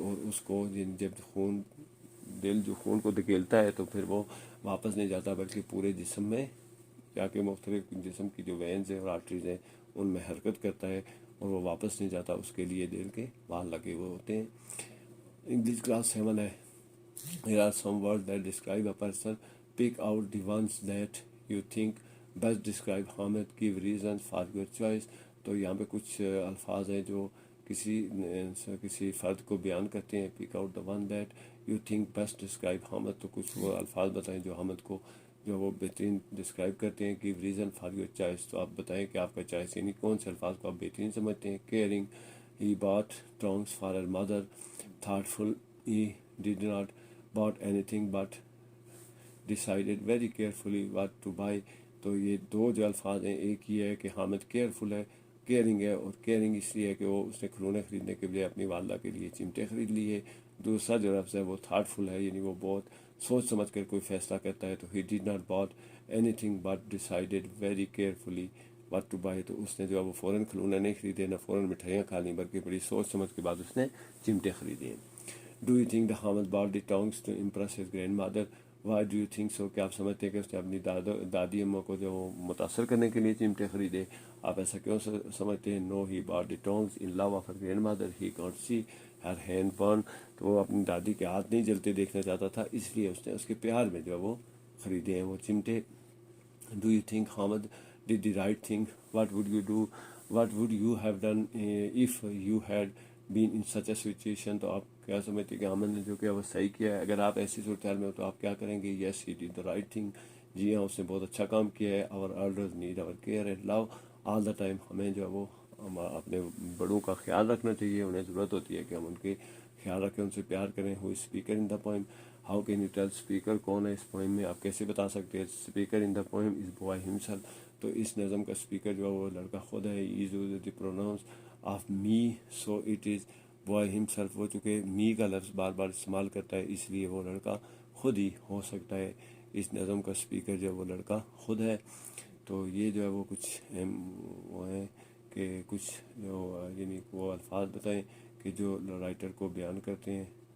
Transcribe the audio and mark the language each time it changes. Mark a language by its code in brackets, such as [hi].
[ur] اور اس کو جب دل جو خون کو دھکیلتا ہے تو پھر وہ واپس نہیں جاتا بلکہ پورے جسم میں جا کے مختلف جسم کی جو وینز ہیں اور آرٹریز ہیں ان میں حرکت کرتا ہے اور وہ واپس نہیں جاتا. اس کے لیے دل کے وال لگے ہوئے ہوتے ہیں. انگلش کلاس 7 ہے. [en] Here are some words that describe a person. Pick out the ones that you think best describe Hamid. Give reasons for your choice. [ur] تو یہاں پہ کچھ الفاظ ہیں جو کسی فرد کو بیان کرتے ہیں. [en] Pick out the one that you think best describe Hamid. [ur] تو کچھ وہ الفاظ بتائیں جو حامد کو جو وہ بہترین ڈسکرائب کرتے ہیں. [en] Give reason for your choice. [ur] تو آپ بتائیں کہ آپ کا چوائس یعنی کون سے الفاظ کو آپ بہترین سمجھتے ہیں. [en] Caring. He bought tongs for her mother. Thoughtful. He did not bought anything but decided very carefully what to buy. [ur] تو یہ دو جو الفاظ ہیں ایک یہ ہے کہ حامد کیئرفل ہے, کیئرنگ ہے, اور کیئرنگ اس لیے ہے کہ وہ اس نے کھلونے خریدنے کے بجائے اپنی والدہ کے لیے چمٹے خرید لیے. دوسرا جو لفظ ہے وہ تھاٹفل ہے, یعنی وہ بہت سوچ سمجھ کر کوئی فیصلہ کرتا ہے. [en] تو he did not bought anything but decided very carefully what to buy. [ur] تو اس نے جو ہے وہ فوراً کھلونے نہیں خریدے, نہ فوراً مٹھائیاں کھا لیں, بلکہ بڑی سوچ سمجھ کے بعد اس نے چمٹے خریدے. [en] Do you think the Hamid bought the tongs to impress his grandmother? Why do you think so? [ur] کہ آپ سمجھتے ہیں کہ اس نے اپنی دادی اماں کو جو متاثر کرنے کے لیے چمٹے خریدے. آپ ایسا کیوں سمجھتے ہیں؟ [en] No, he bought the tongs in love of her grandmother. He can't see her hand burn. [ur] تو وہ اپنی دادی کے ہاتھ نہیں جلتے دیکھنا چاہتا تھا, اس لیے اس نے اس کے پیار میں جو ہے وہ خریدے ہیں وہ چمٹے. [en] Do you think Hamid did the right thing? What would you do? What would you have done if you had been in such a situation? [ur] تو آپ کیا سمجھتے ہیں کہ حامد نے جو کیا وہ صحیح کیا ہے؟ اگر آپ ایسی صورتحال میں ہو تو آپ کیا کریں گے؟ [en] Yes, he did the right thing. [ur] جی ہاں, اس نے بہت اچھا کام کیا ہے. [en] Our elders need our care and love all the time. [ur] ہمیں جو ہے وہ اپنے بڑوں کا خیال رکھنا چاہیے, انہیں ضرورت ہوتی ہے کہ ہم ان کے خیال رکھیں, ان سے پیار کریں. [en] Who is speaker in the poem? How can you tell speaker [ur] کون ہے اس پوئم میں؟ آپ کیسے بتا سکتے ہیں؟ [en] Speaker in the poem is boy himself. [ur] تو اس نظم کا اسپیکر جو ہے وہ لڑکا خود ہے. [en] He uses the pronouns of me, so it is boy himself. [ur] وہ چونکہ me کا لفظ بار بار استعمال کرتا ہے اس لیے وہ لڑکا خود ہی ہو سکتا ہے. اس نظم کا اسپیکر جو ہے وہ لڑکا خود ہے. تو یہ جو ہے وہ کچھ وہ ہیں کہ کچھ جو یعنی وہ الفاظ بتائیں کہ جو رائٹر کو بیان کرتے ہیں.